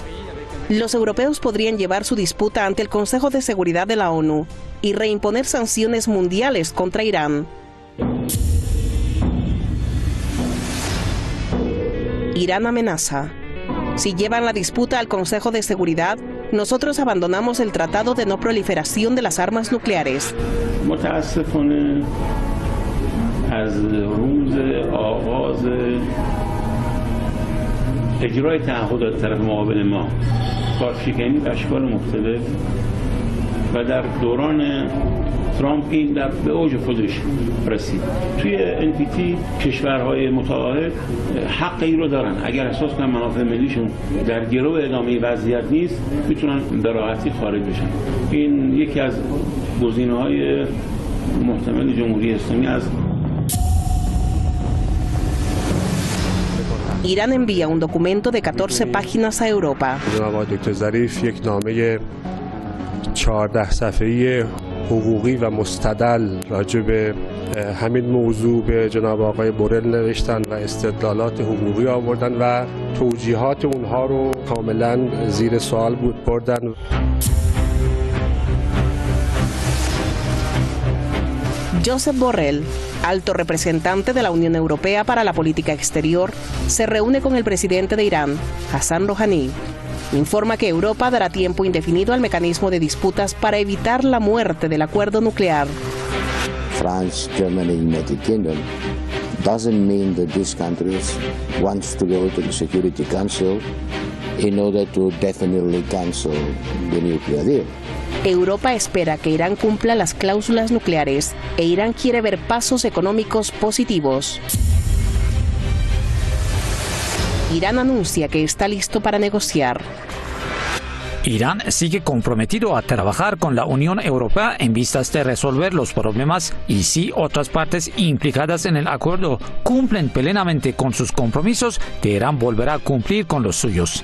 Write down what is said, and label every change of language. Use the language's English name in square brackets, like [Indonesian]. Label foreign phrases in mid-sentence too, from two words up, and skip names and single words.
[Spanish] Los europeos podrían llevar su disputa ante el Consejo de Seguridad de la ONU y reimponer sanciones mundiales contra Irán. Irán amenaza. Si llevan la disputa al Consejo de Seguridad, nosotros abandonamos el Tratado de No Proliferación de las Armas Nucleares. [Persian] متاسفانه از روز آغاز اجرای تعهدات طرف مقابل ما کارشکنی به اشکال مختلف و در دوران ترامپ این به اوج خودش رسید. توی NPT کشورهای متعاهد حق این رو دارن. اگر احساس کنن منافع ملیشون در گرو ادامه وضعیت نیست، میتونن به راحتی خارج بشن. این یکی از گزینه‌های محتمل جمهوری اسلامی است. [Spanish] Irán envía un documento de 14 páginas a Europa. [Persian] جناب آقای دکتر ظریف یک نامه 14 صفحه‌ای حقوقی و مستدل راجع به همین موضوع به جناب آقای بورل نوشتن و استدلالات حقوقی آوردن و توجیهات اونها رو کاملا زیر سوال بردن. [Spanish] Josep Borrell, alto representante de la Unión Europea para la Política Exterior, se reúne con el presidente de Irán, Hassan Rouhani. Informa que Europa dará tiempo indefinido al mecanismo de disputas para evitar la muerte del acuerdo nuclear. [English] France, Germany, United Kingdom doesn't mean that these countries want to go to the Security Council in order to definitely cancel the nuclear deal. [Spanish] Europa espera que Irán cumpla las cláusulas nucleares e Irán quiere ver pasos económicos positivos. Irán anuncia que está listo para negociar. Irán sigue comprometido a trabajar con la Unión Europea en vistas de resolver los problemas y si otras partes implicadas en el acuerdo cumplen plenamente con sus compromisos, Teherán volverá a cumplir con los suyos.